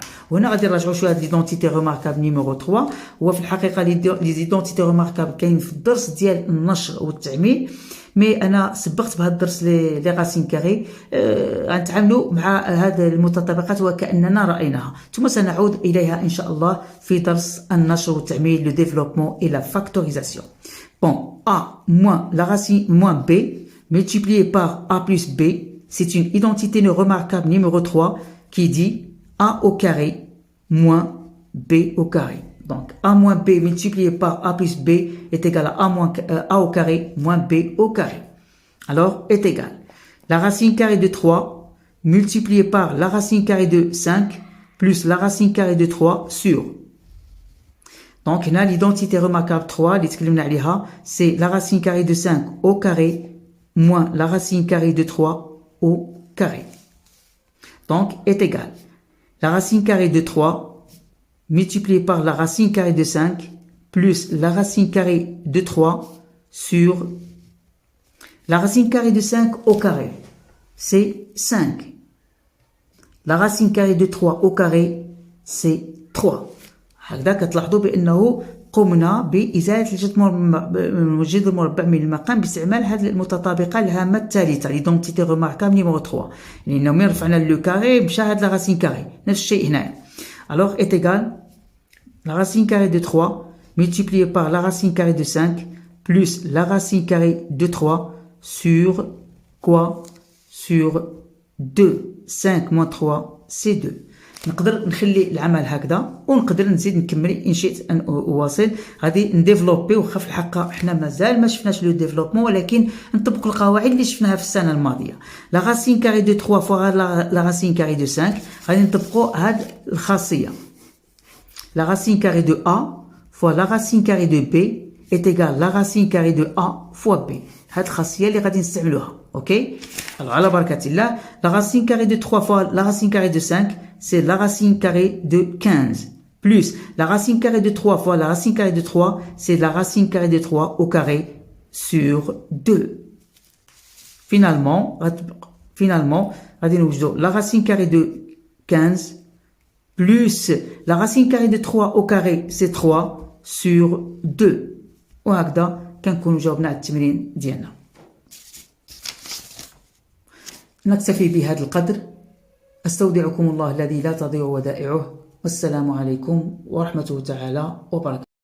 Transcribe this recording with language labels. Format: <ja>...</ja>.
<ar>وهنا غادي نراجعوا شويه هاد ليدونتيتي ريماركابل نيميرو 3 هو في الحقيقه لي ايدونتيتي ريماركابل كاين في الدرس ديال النشر والتعميل مي انا سبقت بهذا الدرس لي راسين كاري غنتعاملوا مع هذه المتطابقات وكاننا رايناها ثم سنعود اليها ان شاء الله في درس النشر والتعميل لو ديفلوبمون et la factorisation.</ar> <fr>bon a moins la racine moins b multiplié par a plus b c'est une identité remarquable numéro 3 qui dit a au carré moins b au carré. Donc, a moins b multiplié par a plus b est égal à a au carré moins b au carré. Alors, est égal. La racine carrée de 3 multiplié par la racine carrée de 5 plus la racine carrée de 3 sur. Donc, on a l'identité remarquable 3, c'est la racine carrée de 5 au carré moins la racine carrée de 3 au carré. Donc, est égal. La racine carrée de 3 multiplié par la racine carrée de 5 plus la racine carrée de 3 sur la racine carrée de 5 au carré. C'est 5. La racine carrée de 3 au carré, c'est 3.</fr> <ar>هكذا كتلاحظوا بأنه قمنا بإزالة الجذر المربع من المقام باستعمال هذه المتطابقة الهامة الثالثة</ar> <fr>l'identité remarquable numéro 3</fr> <ar>لأنه من رفعنا لو كاري مشى هاد لا راسين كاري نفس الشيء هنا.</ar> <fr>alors est égal la racine carrée de 3 multiplié par la racine carrée de 5 plus la racine carrée de 3 sur quoi? Sur 2. 5 moins 3 c'est 2.</fr> <ar>نقدر نخلي العمل هكذا ونقدر نزيد نكمل ان شئت ان اواصل. غادي نديفلوبي واخا في الحقيقه حنا مازال ما شفناش لو ديفلوبمون ولكن نطبقوا القواعد اللي شفناها في السنه الماضيه.</ar> <fr>لا راسين كاري دو 3 فوا لا راسين كاري دو 5</fr> <ar>غادي نطبقوا هاد الخاصيه.</ar> <fr>La racine carrée de A fois la racine carrée de B est égale la racine carrée de A fois B.</fr> <ar>هاد الخاصية اللي غادي نستعملوها. OK. Alors على بركة الله.</ar> <fr>La racine carrée de 3 fois la racine carrée de 5 c'est la racine carrée de 15 plus la racine carrée de 3 fois la racine carrée de 3 c'est la racine carrée de 3 au carré sur 2. Finalement</fr> <ar>غادي نوجدوا</ar> <fr>la racine carrée de 15 plus la racine carrée de 3 au carré c'est 3 sur 2.</fr> <ar>وهكذا كنكونوا جاوبنا على التمرين ديالنا. نكتفي بهذا القدر. استودعكم الله الذي لا تضيع ودائعه والسلام عليكم ورحمة الله تعالى وبركاته.</ar>